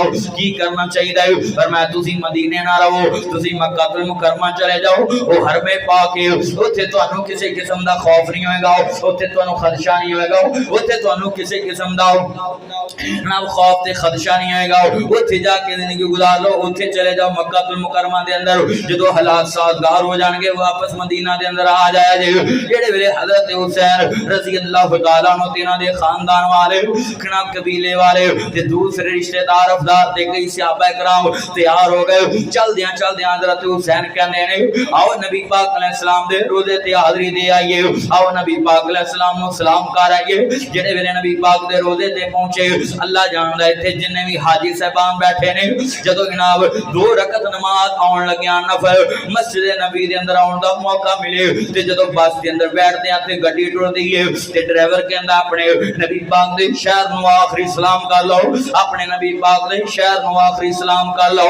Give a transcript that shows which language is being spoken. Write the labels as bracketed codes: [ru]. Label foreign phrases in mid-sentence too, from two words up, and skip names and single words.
[pa] کی کرنا چاہیدا پر میں تسی مدینے نا رہو تسی مکۃ المکرمہ چلے جاؤ او حرم پاک اوتھے تہانوں کسی قسم دا خوف نہیں ہووے گا اوتھے تہانوں خدشہ نہیں ہووے گا اوتھے تہانوں کسی قسم دا نا خوف تے خدشہ نہیں ہووے گا اوتھے جا کے زندگی گزار لو اوتھے چلے جاؤ مکۃ المکرمہ دے اندر جدوں حالات سازگار ہو جان گے واپس مدینہ دے اندر آ جایا جے جیہڑے ویلے حضرت حسین [ar] رضي اللہ تعالى عنه [pa] تہاڈے خاندان والے خنا قبیلے والے تے دوسرے رشتہ دار افدار تے کئی صحابہ کرام تیار ہو گئے چلدیاں حضرت حسین کہندے نے آؤ نبی پاک [ar] عليه السلام [pa] دے روضے تے حاضری دے آئیے آؤ نبی پاک [ar] عليه السلام [pa] نوں سلام کر آئیے. جیہڑے ویلے نبی پاک دے روضے تے پہنچے اللہ جاندا ایتھے جنے بھی حاجی صاحبان بیٹھے نے جدوں جناب 2 رکعت نماز آؤن لگیا نفل مسجد نبوی دے اندر آؤن دا موقع ملے تے جدوں بس دے اندر بیٹھدے آ تے گڈی ٹردی ہے تے ڈرائیور کہندا اپنے نبی پاک دے شہر نوں آخری سلام کر لو اپنے نبی پاک دے شہر نوں آخری سلام کر لو.